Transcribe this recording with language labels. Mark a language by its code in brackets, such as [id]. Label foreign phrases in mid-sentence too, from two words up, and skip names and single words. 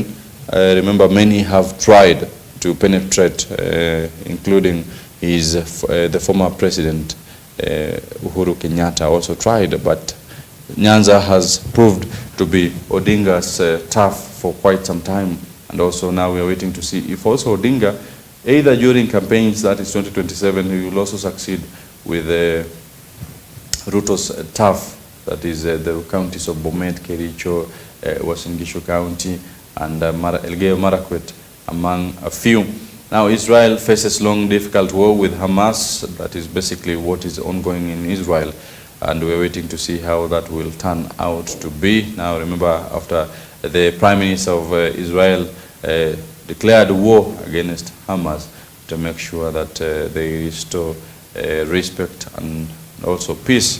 [en] Remember, many have tried to penetrate, including the former president, Uhuru Kenyatta also tried, but Nyanza has proved to be Odinga's turf for quite some time, and also now we are waiting to see if also Odinga, either during campaigns, that is 2027, he will also succeed with Ruto's turf, that is the counties of Bomet, Kericho, Uasin Gishu County, and Elgeyo Marakwet, among a few. Now, Israel faces long, difficult war with Hamas. That is basically what is ongoing in Israel, and we're waiting to see how that will turn out to be. Now, remember, after the Prime Minister of Israel declared war against Hamas to make sure that they restore respect and also peace.